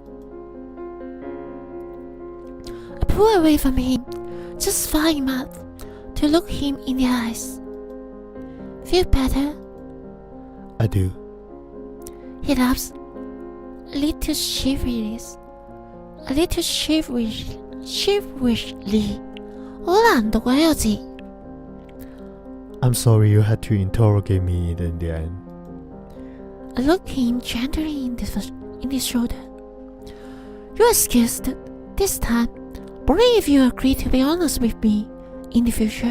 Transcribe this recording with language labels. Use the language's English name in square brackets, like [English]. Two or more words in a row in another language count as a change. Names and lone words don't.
[English] I pull away from him, just far enough to look him in the eyes. Feel better? I do. He laughs, a little shiverishly. [Cantonese] 好難讀啊呢個字。 [English] I'm sorry you had to interrogate me in the end. I looked him gently in the shoulder. You're excused this time, only if you agree to be honest with me in the future.